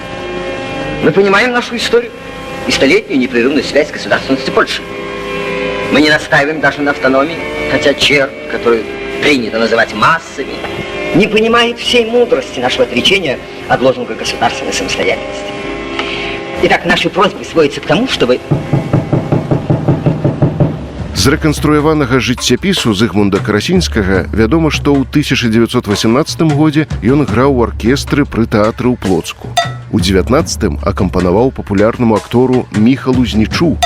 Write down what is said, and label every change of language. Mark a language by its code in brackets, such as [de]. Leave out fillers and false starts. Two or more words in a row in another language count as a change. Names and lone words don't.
[ru] Мы понимаем нашу историю и столетнюю непрерывную связь государственности Польши. Мы не настаиваем даже на автономии, хотя червь, которую принято называть массами, не понимает всей мудрости нашего отречения от лозунга государственной самостоятельности. Итак, наши просьбы сводятся к тому, чтобы... [be] З рэканструяванага жыццяпісу Зыгмунда Карасінскага вядома, што ў 1918 годзе ён граў у аркестры пры тэатры ў Плоцку. У 19-м акампанаваў папулярнаму актору Міхалу Знічу.